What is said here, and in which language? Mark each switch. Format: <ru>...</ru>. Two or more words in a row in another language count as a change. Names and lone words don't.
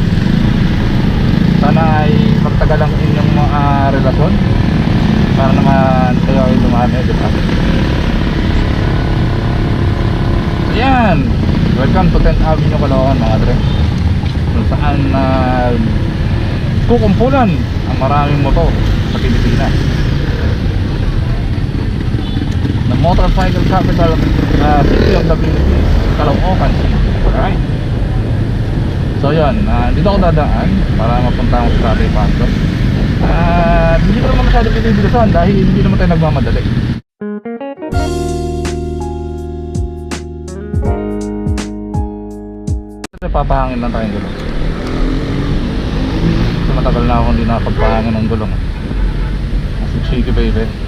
<tl>Sana ay magtagal ang inyong mga relasyon para naman kayo ay dumami, diba? So yan,</tl> <en>welcome to</en> <tl>10th Avenue Caloocan mga dre, kung saan kukumpulan ang maraming motor sa Pilipinas.</tl> <en>The motorcycle capital city of the Philippines, Caloocan City. Alright.</en> <tl>So yun, dito ako dadaan para mapunta ako sa Tatay Pando. Hindi ko naman masyadong pinibilisan dahil hindi naman tayo nagmamadali. Papahangin lang tayong gulong. Kasi matagal na ako hindi nakapagpahangin ng gulong.</tl> <en>Shaky baby.</en>